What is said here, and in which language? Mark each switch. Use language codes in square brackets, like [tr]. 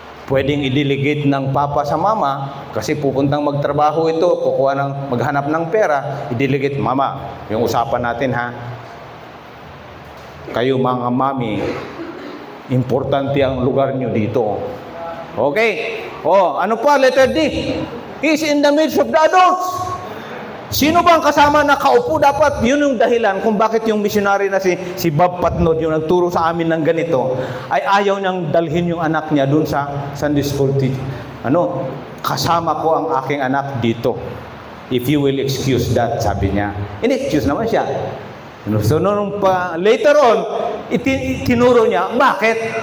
[tl] Pwedeng i-delegate ng papa sa mama kasi pupuntang magtrabaho ito, maghanap ng pera, i-delegate mama. Yung usapan natin kayo mga mami, importante ang lugar nyo dito. Okay? Ano pa? Letter D. [en] He's in the midst of the adults. [tl] Sino bang kasama na kaupo? Dapat yun yung dahilan kung bakit yung missionary na si Bob Patnod, yung nagturo sa amin ng ganito, ay ayaw niyang dalhin yung anak niya dun sa Sunday School teacher. Kasama ko ang aking anak dito. [en] if you will excuse that, [tl] sabi niya. In-excuse naman siya. So, later on, tinuro niya, bakit?